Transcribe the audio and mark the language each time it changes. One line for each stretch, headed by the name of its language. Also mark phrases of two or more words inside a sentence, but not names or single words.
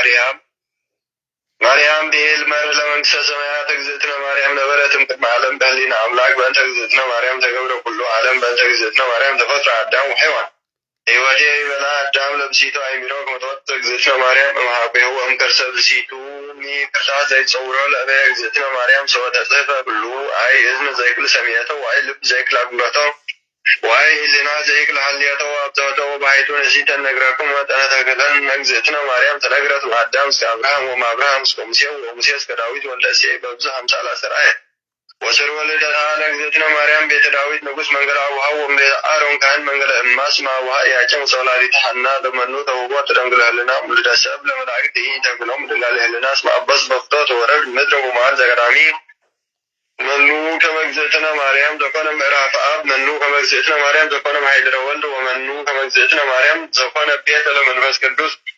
Geez: ማርያም ብሄል መር ለመንግስተ ሰማያት እግዝእትነ ማርያም ነበረትም ቅድመ ዓለም በህሊና አምላክ በእንተ እግዝእትነ ማርያም ተገብረ ኩሉ ዓለም በእንተ እግዝእትነ ማርያም ተፈጥረ አዳም ወሔዋን ሕይወቴ ይበላ አዳም ለብሲቱ አይሚሮ ከመተወጥ እግዝእትነ ማርያም እምሃቤሁ እምከርሰ ብሲቱ ሚቅርታት ዘይጸውሮ ለእበየ እግዝእትነ ማርያም ሰወተ ጽሕፈ ኩሉ አይ እዝነ ዘይክል ሰሚየቶ ዋይ ልብ ዘይክል አጉረቶ ዋይ ህሊና ዘይክል ሀልየቶ አብዘወቶ ባሕቱ ንእሲተ ነግረክሙ መጠነ ተክለን እግዝእትነ ማርያም ተነግረት ለአዳም እስከ አብርሃም ወእምአብርሃም እስከ ሙሴ ወሙሴ እስከ ዳዊት ወልደ እሴይ በብዙ አምሳል አስተርአየ ወስር ወልደታ ለእግዝእትነ ማርያም ቤተ ዳዊት ንጉሥ መንገለ አቡሃ ወእምቤተ አሮን ካህን መንገለ እማስ እምአቡሃ ያጨም ወላዲተ ሐና ለመኑ ተውቦ ተደንግለ ህልና ውልደ ሰብ ለመላእክት ተክሎም ድንጋሌ ህልና እስመ አበስ በፍቶ ተወረድ ምድረ ወመዓል ዘቀዳሚ መኑ ከመ እግዝእትነ ማርያም ዘኮነ ምዕራፍ አብ መኑ ከመ እግዝእትነ ማርያም ዘኮነ ማኅደረ ወልድ ወመኑ ከመ እግዝእትነ ማርያም ዘኮነ ቤተ ለመንፈስ ቅዱስ